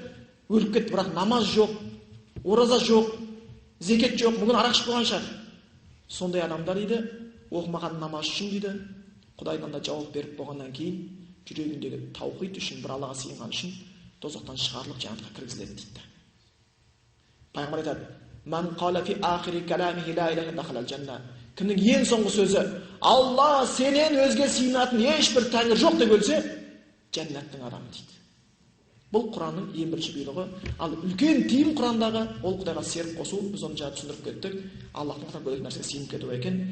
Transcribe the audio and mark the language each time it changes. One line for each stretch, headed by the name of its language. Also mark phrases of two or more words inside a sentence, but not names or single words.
Kazakh: Өліп кетті, бірақ намаз жоқ, ораза жоқ, зекет жоқ, бүгін арақ ішіп қойған шығар. Сондай адамдар дейді, оқымаған намаз үшін дейді, Құдайдан да жауап беріп болғаннан кейін, жүрегіндегі таухид үшін, бір Аллаға сыйынған үшін тозақтан шығарылып жәннатқа кіргізіледі дейді. Пайғамбар айтады:
Arabic: "من قال في آخر كلامه لا إله دخل الجنة."
Kazakh: Кімнің ең соңғы сөзі Алла сенен өзге сыйынатын ешбір тәңір жоқ деп өлсе, жәннаттың адамы дейді. Бұл Құранның ең бірінші бұйрығы. Ал үлкен тиым Құрандағы ол Құдайға серік қосу. Біз оны жаңа түсіндіріп кеттік. Аллахтан бөлек нәрсеге сыйынып кету екен.